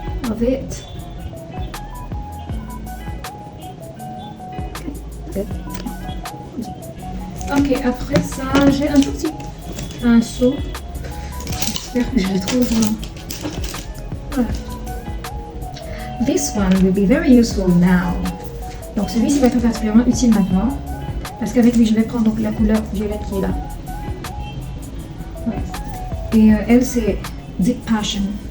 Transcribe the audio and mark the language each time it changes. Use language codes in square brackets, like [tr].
[en] Of it. [fr] Ok, après ça, j'ai un tout petit pinceau. J'espère que je le trouve. Voilà. [en] This one will be very useful now. [fr] Donc celui-ci va être particulièrement utile maintenant. Parce qu'avec lui, je vais prendre donc la couleur violette qui est là. Ouais. Et elle, c'est Deep Passion.